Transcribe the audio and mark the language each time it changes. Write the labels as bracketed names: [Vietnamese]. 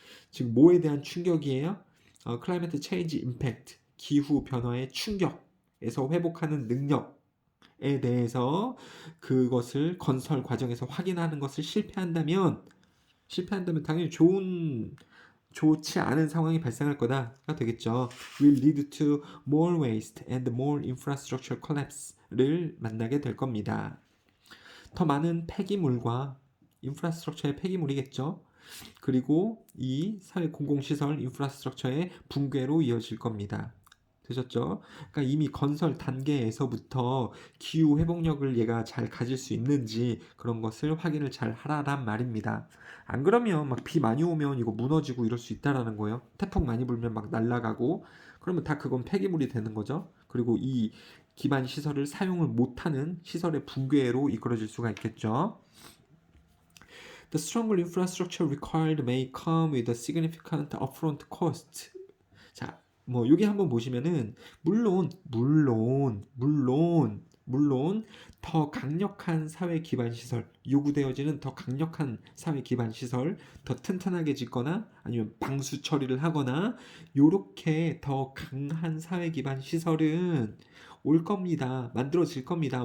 [Korean] 지금 뭐에 대한 충격이에요? [English] 클라이메트 체인지 임팩트. [Korean] 기후 변화의 충격에서 회복하는 능력에 대해서 그것을 건설 과정에서 확인하는 것을 실패한다면 당연히 좋지 않은 상황이 발생할 거다가 되겠죠. [English] will lead to more waste and more infrastructure collapse를 [Korean] 만나게 될 겁니다. 더 많은 폐기물과 인프라스트럭처의 폐기물이겠죠. 그리고 이 사회 공공시설 인프라스트럭처의 붕괴로 이어질 겁니다. 되셨죠? 그러니까 이미 건설 단계에서부터 기후 회복력을 얘가 잘 가질 수 있는지 그런 것을 확인을 잘 하라란 말입니다. 안 그러면 막 비 많이 오면 이거 무너지고 이럴 수 있다라는 거예요. 태풍 많이 불면 막 날아가고 그러면 다 그건 폐기물이 되는 거죠. 그리고 이 기반 시설을 사용을 못하는 시설의 붕괴로 이끌어질 수가 있겠죠. [English] The stronger infrastructure required may come with a significant upfront cost. [Korean] 자, 뭐 여기 한번 보시면은 물론 더 강력한 사회 기반 시설, 요구되어지는 더 강력한 사회 기반 시설, 더 튼튼하게 짓거나 아니면 방수 처리를 하거나 요렇게 더 강한 사회 기반 시설은 올 겁니다. 만들어질 겁니다.